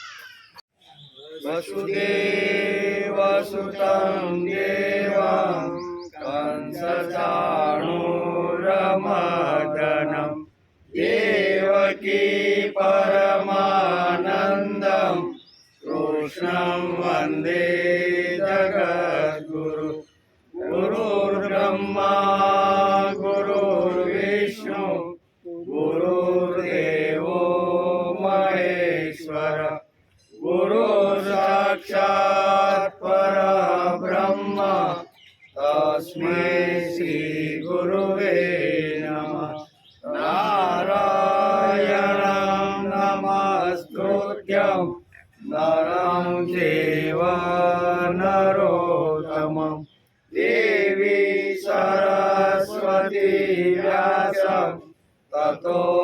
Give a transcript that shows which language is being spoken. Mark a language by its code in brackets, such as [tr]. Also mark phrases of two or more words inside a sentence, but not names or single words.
[sa] વસુદેવ સુતં દેવં કંસચાણૂરમર્દનમ દેવકી પરમાનંદમ કૃષ્ણં વંદે જગદ્ગુરુ ગુરુર્બ્રહ્મા ગુરુર્વિષ્ણુ ગુરુર્દેવો મહેશ્વર गुरु साक्षात् परब्रह्म तस्मै श्री गुरुवे नमः नारायणं नमस्कृत्यं नरं चैव नरोत्तमं देवी सरस्वती व्यासं ततो